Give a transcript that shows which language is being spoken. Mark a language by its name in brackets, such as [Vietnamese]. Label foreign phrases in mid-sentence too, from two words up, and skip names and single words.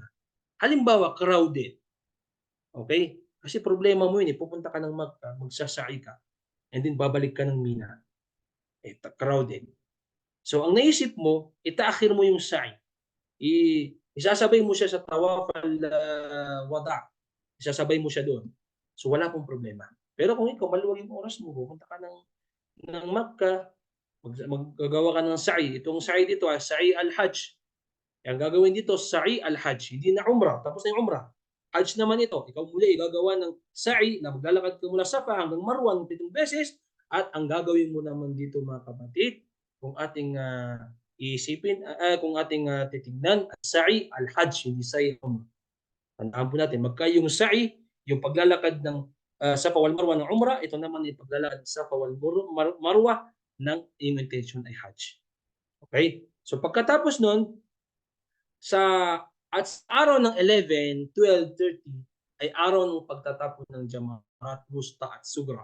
[Filipino] Halimbawa, crowded. Okay? Kasi problema mo yun, pupunta ka ng Makkah, magsasa'i ka, [English] and then [Filipino] babalik ka ng Mina. Crowded. So, ang naisip mo, itaakhir mo yung sa'i. Isasabay mo siya sa [Arabic] طواف الوداع. [Filipino] Isasabay mo siya doon. So, wala pong problema. Pero kung ikaw, maluwag yung oras mo, pupunta ka ng Makkah, maggagawa ka ng sa'i. Itong sa'i dito ay [Arabic] سعي الحج. [Filipino] Ang gagawin dito, [Arabic] سعي الحج. [Filipino] Hindi na umrah. Tapos na yung umrah. Hajj naman ito. Ikaw muli gagawa ng sa'i na maglalakad ka mula Safa hanggang Marwa ng 7 beses. At ang gagawin mo naman dito mga kapatid, kung ating iisipin, kung ating titignan, [Arabic] سعي الحج, [Filipino] hindi [Arabic] سعي العمرة. [Filipino] Tandaan po natin, yung sa'i, yung paglalakad ng Safa wal Marwa ng umrah, ito naman yung paglalakad ng Safa wal Marwa ng intention ay hajj. Okay? So pagkatapos nun, at araw ng 11, 12, 30, ay araw ng pagtatapon ng Jamarat, Wusta at Sugra.